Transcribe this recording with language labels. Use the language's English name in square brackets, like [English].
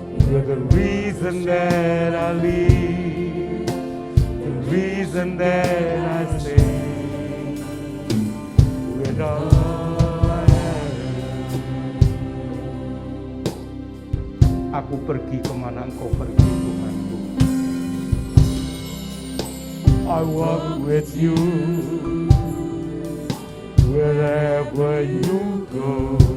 [English] You're the reason that I live, the reason that I sing with all I am. [Indonesian] Aku pergi kemana engkau pergi, Tuhanku. [English] I walk with you wherever you go.